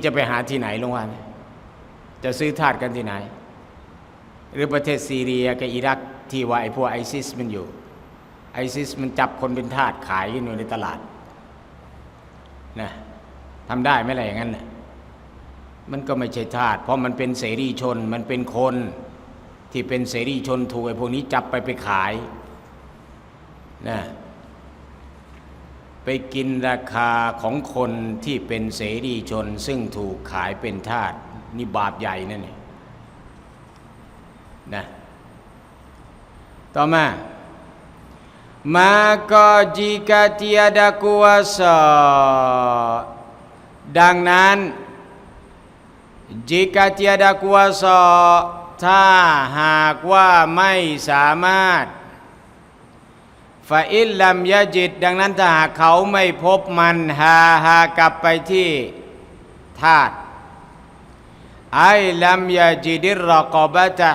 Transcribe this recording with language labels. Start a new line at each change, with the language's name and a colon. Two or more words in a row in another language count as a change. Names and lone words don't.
Thai: จะไปหาที่ไหนลงวะจะซื้อทาสกันที่ไหนหรือประเทศซีเรียกับอิรักที่ว่าไอ้พวกไอซิสมันอยู่ไอซิสมันจับคนเป็นทาสขายกันอยู่ในตลาดนะทำได้ไหมอะไรอย่างนั้นน่ะมันก็ไม่ใช่ทาสเพราะมันเป็นเสรีชนมันเป็นคนที่เป็นเสรีชนถูกไอ้พวกนี้จับไปขายนะ ไปกินราคาของคนที่เป็นเสรีชนซึ่งถูกขายเป็นทาสนี่บาปใหญ่นั่นนี่นะต่อมา
Malay: maka jika tiada kuasa
Thai: ดังนั้น
Malay: jika tiada kuasa
Thai: ถ้าหากว่าไม่สามารถ
Arabic: فإن لم يجد
Thai: ดังนั้นถ้าหากเขาไม่พบมันหากลับไปที่ธาตุ
Arabic: أي لم يجد الرقبة